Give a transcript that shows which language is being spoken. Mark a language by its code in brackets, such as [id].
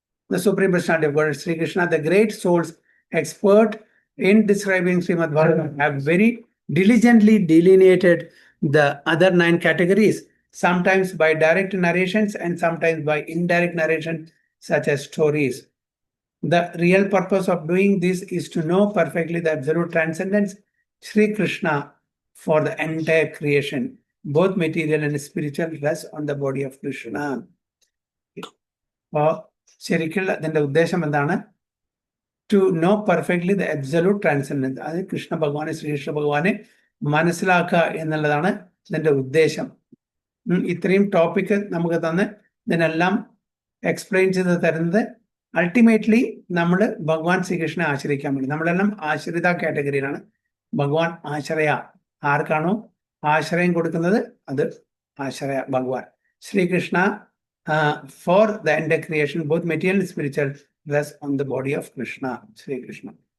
[en] The Supreme Personality of God, Sri Krishna, the great souls expert in describing Srimad Bhagavatam, have very diligently delineated the other 9 categories, sometimes by direct narrations and sometimes by indirect narration, such as stories. The real purpose of doing this is to know perfectly the absolute transcendence, Sri Krishna, for the entire creation. Both material and spiritual rest on the body of Krishna. [ml] ശരിക്കുള്ള അതിന്റെ ഉദ്ദേശം എന്താണ്? [en] To know perfectly the absolute transcendence. [ml] അത് കൃഷ്ണ ഭഗവാനെ, ശ്രീകൃഷ്ണ ഭഗവാനെ മനസ്സിലാക്കുക എന്നുള്ളതാണ് ഇതിന്റെ ഉദ്ദേശം. ഇത്രയും ടോപ്പിക്ക് നമുക്ക് തന്ന് ഇതിനെല്ലാം എക്സ്പ്ലെയിൻ ചെയ്ത് തരുന്നത് അൾട്ടിമേറ്റ്ലി നമ്മൾ ഭഗവാൻ ശ്രീകൃഷ്ണനെ ആശ്രയിക്കാൻ വേണ്ടി. നമ്മളെല്ലാം ആശ്രിത കാറ്റഗറിയിലാണ്. ഭഗവാൻ ആശ്രയ. ആർക്കാണോ ആശ്രയം കൊടുക്കുന്നത് അത് ആശ്രയ ഭഗവാൻ. [en] Sri Krishna for the entire creation, both material and spiritual, rest on the body of Krishna, Sri Krishna.